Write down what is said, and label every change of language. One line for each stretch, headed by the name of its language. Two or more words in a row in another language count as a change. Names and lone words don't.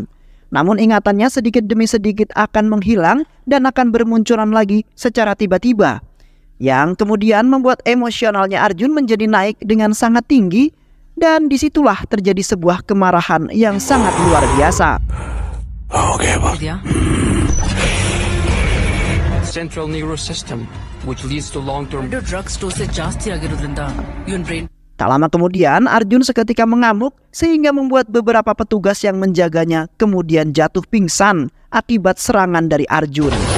Indonesian: Namun ingatannya sedikit demi sedikit akan menghilang dan akan bermunculan lagi secara tiba-tiba, yang kemudian membuat emosionalnya Arjun menjadi naik dengan sangat tinggi, dan disitulah terjadi sebuah kemarahan yang sangat luar biasa.
English: Okay, Central nervous system, which leads to long-term drugs dosage
Kannada: ಜಾಸ್ತಿ ಆಗಿರೋದ್ರಿಂದ ಇವನ್
English: brain.
Indonesian: Tak lama kemudian Arjun seketika mengamuk sehingga membuat beberapa petugas yang menjaganya kemudian jatuh pingsan akibat serangan dari Arjun.